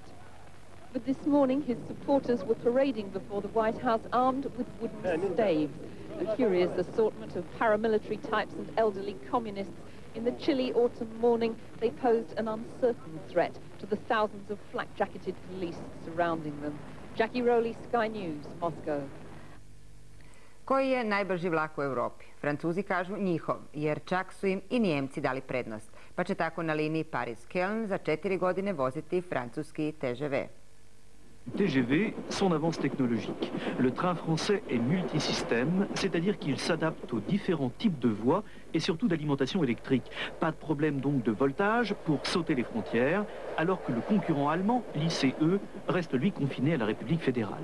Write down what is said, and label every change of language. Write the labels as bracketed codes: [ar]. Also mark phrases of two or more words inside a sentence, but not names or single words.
[en] But this morning his supporters were parading before the White House armed with wooden staves, a curious assortment of paramilitary types and elderly communists. In the chilly autumn morning, they posed an uncertain threat to the thousands of flak-jacketed police surrounding them. Jackie Rowley, Sky News, Moscow. [hr] Koji je najbrži vlak u Europi? Francuzi kažu njihov, jer čak su im i Nijemci dali prednost, pa će tako na liniji Paris-Keln za 4 godine voziti francuski TGV. [fr] TGV, son avance technologique. Le train français est multisystème, c'est-à-dire qu'il s'adapte aux différents types de voies et surtout d'alimentation électrique. Pas de problème donc de voltage pour sauter les frontières, alors que le concurrent allemand, l'ICE, reste lui confiné à la République fédérale.